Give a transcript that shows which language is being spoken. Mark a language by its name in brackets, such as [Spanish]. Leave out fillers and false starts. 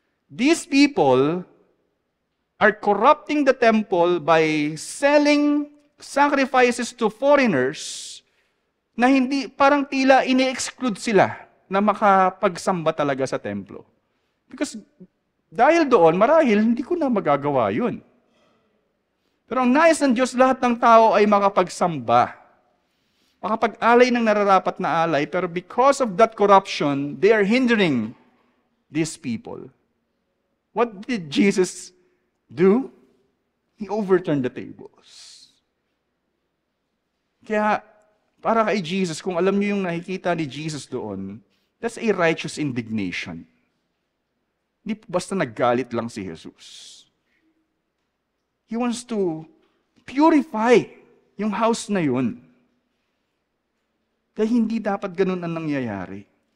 [English] These people are corrupting the temple by selling sacrifices to foreigners [Filipino] na hindi, parang tila ini-exclude sila na makapagsamba talaga sa templo. [English] Because [Filipino] dahil doon, marahil hindi ko na magagawa yun. Pero ang nais ng Diyos, lahat ng tao ay makapagsamba. Makapag-alay ng nararapat na alay, pero [English] because of that corruption, they are hindering these people. What did Jesus do? He overturned the tables. [Filipino] Kaya, para kay Jesus, kung alam niyo yung nakikita ni Jesus doon, [English] that's a righteous indignation. [Filipino] Hindi basta naggalit lang si Jesus. [English] He wants to purify [Filipino] yung [English] house [Filipino] na yun. Kaya hindi dapat ganun ang nangyayari.